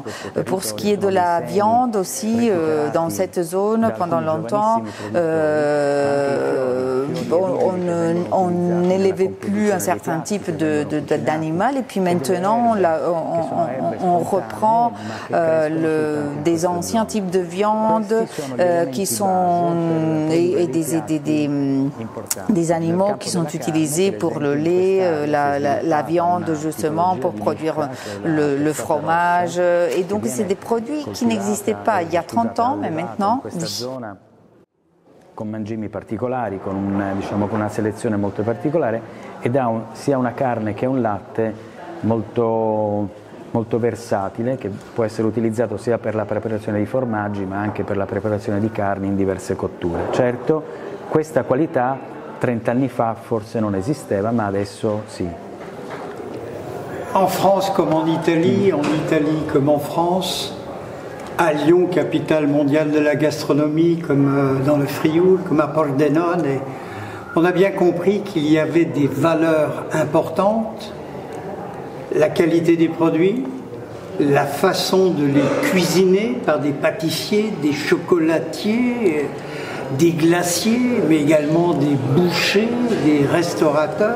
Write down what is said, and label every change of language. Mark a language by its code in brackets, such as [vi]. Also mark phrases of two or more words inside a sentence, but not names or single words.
[fr] Pour ce qui est de la viande aussi, dans cette zone, pendant longtemps, on n'élevait plus un certain type d'animal et puis maintenant on reprend des anciens types de viande qui sont des animaux qui sont utilisés pour le lait, la viande justement pour produire le fromage et donc c'est des produits qui n'existaient pas il y a 30 ans mais maintenant oui. [it] Con mangimi particolari, con una selezione molto particolare ed ha sia una carne che un latte molto versatile che può essere utilizzato sia per la preparazione di formaggi ma anche per la preparazione di carni in diverse cotture. Certo, questa qualità 30 anni fa forse non esisteva ma adesso sì. [fr] En France comme en Italie comme en France, à Lyon, capitale mondiale de la gastronomie, comme dans le Frioul, comme à Pordenone, et on a bien compris qu'il y avait des valeurs importantes, la qualité des produits, la façon de les cuisiner par des pâtissiers, des chocolatiers, des glaciers, mais également des bouchers, des restaurateurs.